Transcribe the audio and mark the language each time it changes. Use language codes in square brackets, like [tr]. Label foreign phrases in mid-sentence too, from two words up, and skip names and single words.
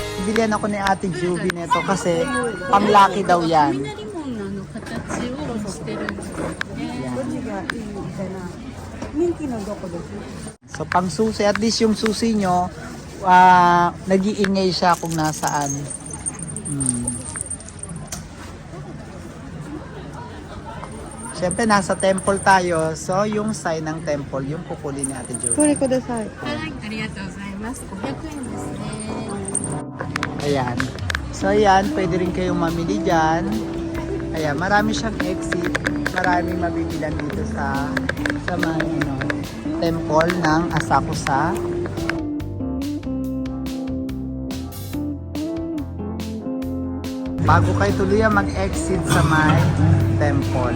[tl] Bilihan ako ni Ate Juby nito kasi pang-lucky daw yan. [ja] 雷門の形をしてるんですよね。どっちがいいみたいな。人気のどこですか？ [tl] So pang susi, [en] at least [tl] yung susi nyo, nag-iingay siya kung nasaan. Siyempre, nasa temple tayo. So, yung sign ng temple, yung kukulin ni Ate Juby. [ja] これください。はい、ありがとうございます。500円ですね。 [tl] Ayan. So, ayan, pwede rin kayong mamili dyan. Ayan, marami siyang exit. Maraming mabibilan dito sa mga temple ng Asakusa. Bago kayo tuluyan mag-exit sa may temple.